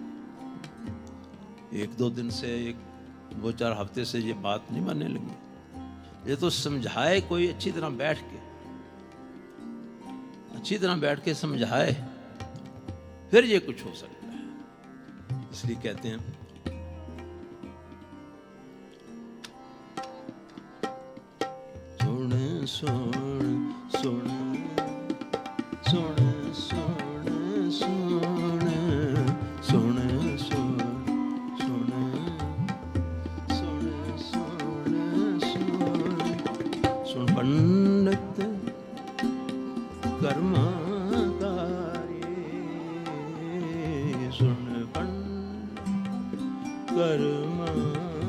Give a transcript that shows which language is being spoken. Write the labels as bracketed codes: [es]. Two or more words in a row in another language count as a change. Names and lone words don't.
[hi] 1-2 दिन से, 2-4 हफ्ते से ये बात नहीं बनने लगी। ये तो समझाए कोई अच्छी तरह बैठ के समझाए, फिर ये कुछ हो सकता है। इसलिए कहते हैं सुन सुन सुन सुन सुन सुन सुन सुन सुन सुन सुन सुन पंडित कर्मकारी, सुन पंडित कर्मकारी,